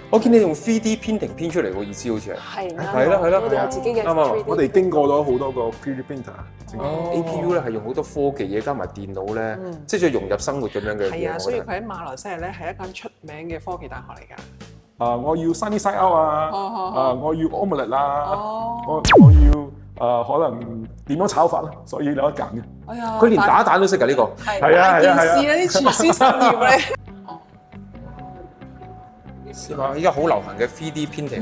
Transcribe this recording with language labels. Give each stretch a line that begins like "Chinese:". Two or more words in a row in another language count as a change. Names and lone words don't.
Cantonese: 我見你用
English: 3D printing
Cantonese: 編出嚟個意思好似係。係啦，我哋有自己嘅 3D。我哋經過咗好多個
English: 3D printer。
Cantonese: APU 咧係用好多科技嘢加埋電腦咧，即係再融入生活咁樣嘅嘢。係啊，所以佢喺馬來西亞咧係一間出名嘅科技大學嚟㗎。我要
English: sunny side out
Cantonese: 啊，我要 omelette 啦，我要可能點樣炒法啦，所以你有得揀嘅。哎呀，佢連打蛋都識㗎呢個。係啊件事啊，啲廚師失業咧。係嘛？依家好流行嘅
English: 3D printing